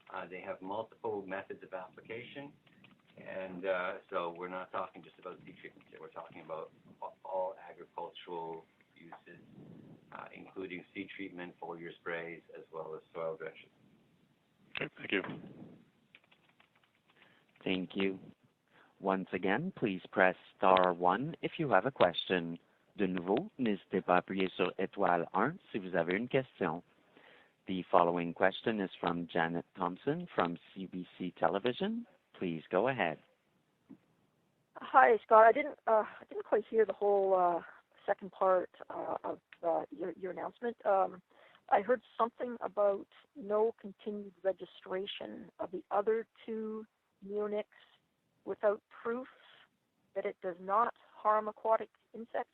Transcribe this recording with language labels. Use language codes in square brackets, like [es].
[en] They have multiple methods of application. And so we're not talking just about seed treatments here. We're talking about all agricultural uses, including seed treatment, foliar sprays, as well as soil drenches. Okay, thank you. Thank you. Once again, please press star 1 if you have a question. [fr] De nouveau, n'hésitez pas à appuyer sur étoile 1 si vous avez une question. [en] The following question is from Janet Thompson from CBC Television. Please go ahead. Hi, Scott. I didn't quite hear the whole second part of your announcement. I heard something about no continued registration of the other 2 neonics without proof that it does not harm aquatic insects.